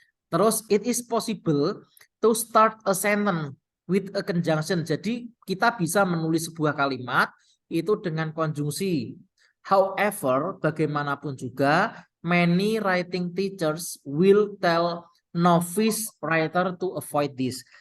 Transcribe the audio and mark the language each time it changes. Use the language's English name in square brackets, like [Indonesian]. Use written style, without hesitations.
[English] Terus it is possible to start a sentence with a conjunction. [Indonesian] Jadi kita bisa menulis sebuah kalimat itu dengan konjungsi. [English] However, [Indonesian] bagaimanapun juga [English] many writing teachers will tell novice writer to avoid this.